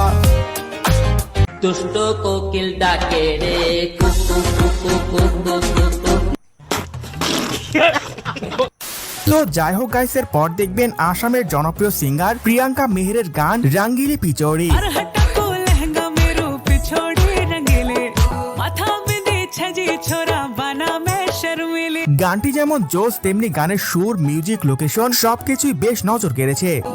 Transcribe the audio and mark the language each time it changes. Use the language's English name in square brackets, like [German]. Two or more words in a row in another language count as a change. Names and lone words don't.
[Bangla] দুষ্ট কোকিল ডাকে রে কুকু কুকু কুকু কুকু। তো যাই হোক গাইস, এর পর দেখবেন আসামের জনপ্রিয় সিঙ্গার প্রিয়াঙ্কা মেহেরের গান রাঙ্গিলি পিচৌড়ি। গানটি যেমন জোস তেমনি গানের সুর, মিউজিক, লোকেশন সবকিছুই বেশ নজর কেড়েছে।